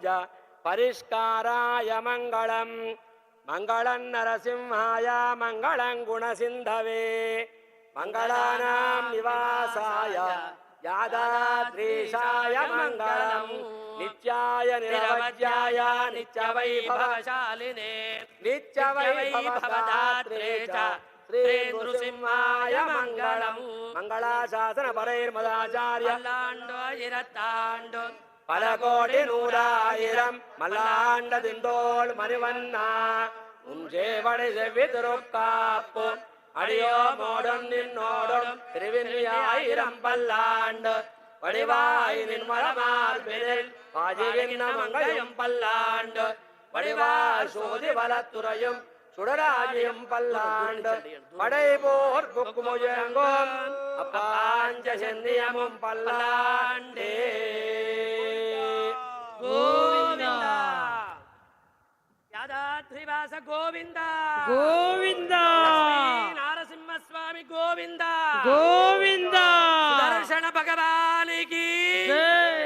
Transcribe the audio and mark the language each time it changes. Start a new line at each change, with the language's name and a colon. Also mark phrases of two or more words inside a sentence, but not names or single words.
Sanskrit: పరిష్కారాయ మంగళం మంగళం నరసింహాయ మంగళం గుణసింధవే మంగళానాం నివాసాయ యాదాద్రీశాయ మంగళం నిత్యాయ నిరవధ్యాయ నిత్యవైభవశాలినే నిత్యవైభవదాత్రే చ శ్రీ నృసింహాయ మంగళం మంగళాశాసన పరైర్మదాచార్య
Tamil: பல கோடி நூறாயிரம் மல்லாண்ட திண்டோள் மணிவண்ணா உன் சேவடை செவ்வி திருக்காப்பு அடியோ மோடும் நின்னோடும் திருவிழியாயிரம் பல்லாண்டு வடிவாய் நின்மலமார்பினில் பாஜிவின் மங்கையும் பல்லாண்டு வடிவாய் சோதி வலத்துறையும் சுடராஜியும் பல்லாண்டு படைபோர் புக்குமுயங்கும் அப்பாஞ்ச சென்னியமும் பல்லாண்டே
Telugu: గోవిందా యాదాద్రివాస గోవింద గోవిందా నారసింహస్వామి గోవింద గోవిందా దర్శన భగవానికి జై.